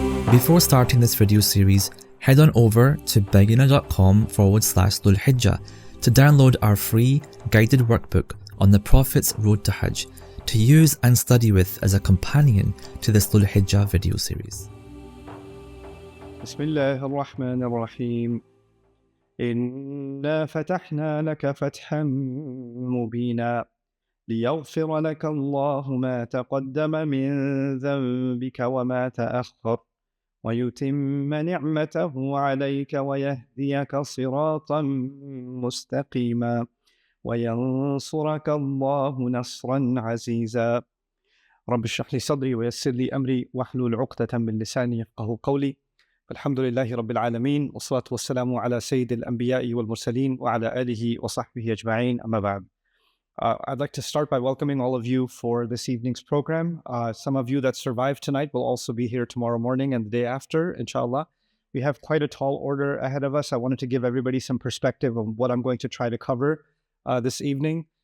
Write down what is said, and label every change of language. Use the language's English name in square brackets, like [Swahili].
[English] Before starting this video series, head on over to bayyinah.com/Dhul-Hijjah to download our free guided workbook on the Prophet's Road to Hajj to use and study with as a companion to this Dhul-Hijjah video series. [Arabic] Bismillah ar-Rahman ar-Rahim. Inna fatahna laka fathan mubina liyaghfira laka Allahu ma taqaddama min dhanbika wa ma ta'akhkhar ويتم نعمته عليك ويهديك صراطا مستقيما وينصرك الله نصرا عزيزا رب اشرح لي صدري ويسر لي أمري واحلل عقدة من لساني يفقهوا قولي الحمد لله رب العالمين والصلاة والسلام على سيد الأنبياء والمرسلين وعلى آله وصحبه أجمعين أما بعد. [English] I'd like to start by welcoming all of you for this evening's program. Some of you that survived tonight will also be here tomorrow morning and the day after, inshallah. We have quite a tall order ahead of us. I wanted to give everybody some perspective on what I'm going to try to cover this evening.